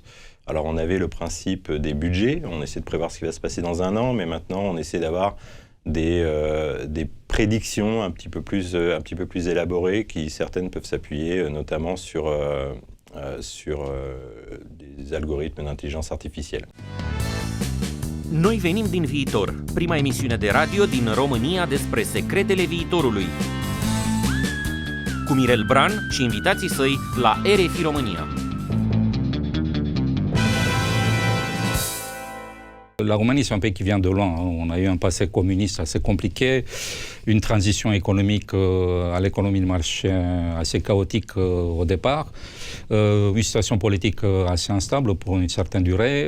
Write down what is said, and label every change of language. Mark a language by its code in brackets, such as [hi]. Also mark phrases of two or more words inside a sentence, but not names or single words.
[fr] Alors on avait le principe des budgets, on essaie de prévoir ce qui va se passer dans un an, mais maintenant on essaie d'avoir des prédictions un petit peu plus élaborées qui certaines peuvent s'appuyer notamment sur des algorithmes d'intelligence artificielle. [ro] Noi venim din viitor, prima emisiune de radio din România despre secretele viitorului. Cu Mirel Bran și invitații săi la RFI România. [fr] La Roumanie, c'est un pays qui vient de loin. On a eu un passé communiste assez compliqué, une transition économique à l'économie de marché assez chaotique au départ, une situation politique assez instable pour une certaine durée.